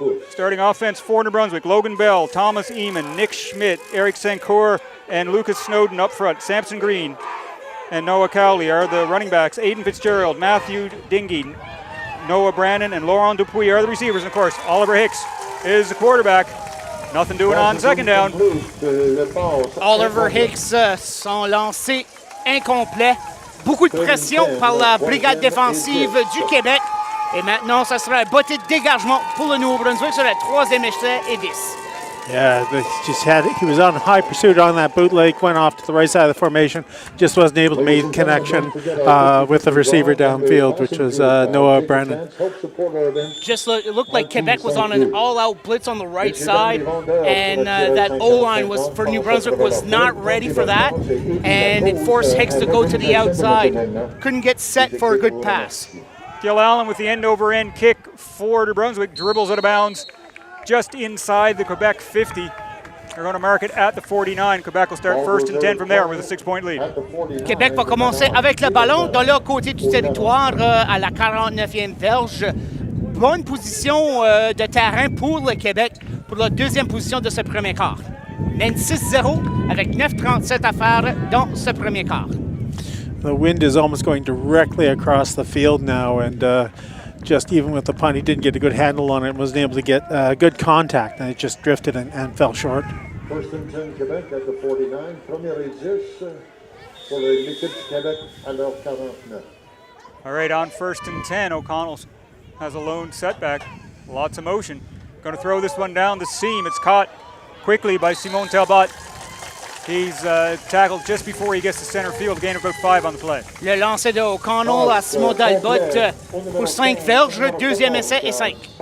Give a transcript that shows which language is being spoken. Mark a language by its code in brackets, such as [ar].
[en] Starting offense for New Brunswick, Logan Bell, Thomas Eamon, Nick Schmidt, Eric Sancour, and Lucas Snowden up front. Samson Green and Noah Cowley are the running backs. Aiden Fitzgerald, Matthew Dingy, Noah Brannon, and Laurent Dupuis are the receivers. And of course, Oliver Hicks is the quarterback. Nothing doing on second down. [fr] Oliver Hicks, son lancé incomplet. Beaucoup de pression par la brigade défensive du Québec. Et maintenant, ça sera un botté de dégagement pour le Nouveau-Brunswick sur la 3e essai et 10. [en] Yeah, he was on high pursuit on that bootleg, went off to the right side of the formation, just wasn't able to make connection with the receiver downfield, which was Noah Brennan. It looked like Quebec was on an all-out blitz on the right side, and that O-line was for New Brunswick was not ready for that, and it forced Hicks to go to the outside. Couldn't get set for a good pass. Gil Allen with the end-over-end kick for New Brunswick, dribbles out of bounds just inside the Quebec 50. They're going to mark it at the 49. Quebec will start 1st and 10 from there with a 6-point lead. [fr] Québec va commencer avec le ballon dans leur côté du territoire à la 49e verge. Bonne position de terrain pour le Québec pour la 2e position de ce premier quart. Mène 6-0 avec 9:37 à faire dans ce premier quart. [en] The wind is almost going directly across the field now, and just even with the punt, he didn't get a good handle on it and wasn't able to get good contact, and it just drifted and fell short. 1st and 10 Quebec at the 49. [fr] Premier et 10 pour l'équipe du Québec à leur 49. [en] All right, on 1st and 10, O'Connell has a lone setback. Lots of motion. Going to throw this one down the seam. It's caught quickly by Simon Talbot. He's tackled just before he gets to center field, gain of about 5 on the play. [fr] Le lancer de O'Connell à Simon Talbot pour 5 verges, 2e essai et 5.